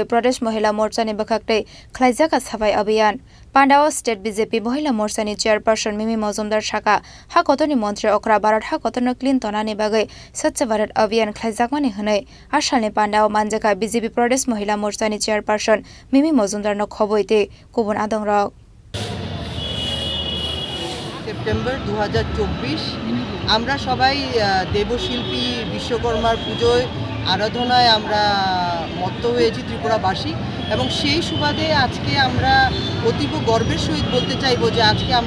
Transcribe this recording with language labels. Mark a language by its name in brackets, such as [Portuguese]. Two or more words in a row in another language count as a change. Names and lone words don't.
[Kok Borok] Pradesh Mohila Morsani Bakhakte Khlaijaka Sapai Abhiyan Pandao State BJP Mohila Morsani Chairperson Mimi Mojumdar Shaka Hakotorni Montri Okra Bharat Hakotorno Clintonani Bagai Swachh Bharat Abhiyan Khlaijakmani Hwnai Ashalni Pandao Manjaka BJP Pradesh Mohila Morsani Chairperson Mimi Mojumdar no khoboite kubun Adongrok [Bangla] সেপ্টেম্বর 2024 আমরা সবাই দেবশিল্পী বিশ্বকর্মার পূজোয় আরাধনায় আমরা মত্ত হয়েছি ত্রিপুরাবাসী এবং সেই সুবাদে আজকে আমরা অতীব গর্বের সহিত বলতে চাইব যে আজকে আমরা